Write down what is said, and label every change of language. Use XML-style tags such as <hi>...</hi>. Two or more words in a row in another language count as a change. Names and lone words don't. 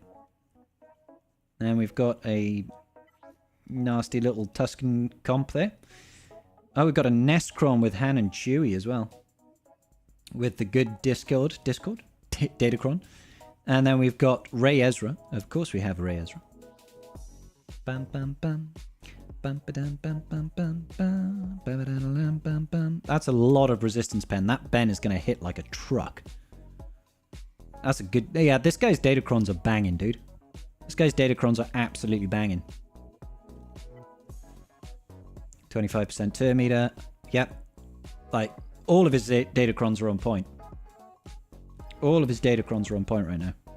<en>And we've got a nasty little Tuscan comp there. Oh, we've got a Nestcron with Han and Chewie as well. With the good Discord? Datacron. And then we've got Ray Ezra. Of course we have Ray Ezra. Bam bam bam. Bam ba dam bam bam bam bam. Bam bam bam. That's a lot of resistance pen. That Ben is gonna hit like a truck. That's a good... Yeah, this guy's Datacrons are banging, dude. This guy's Datacrons are absolutely banging. 25% turn meter. Yep. Like, all of his Datacrons are on point. All of his Datacrons are on point right now.</en>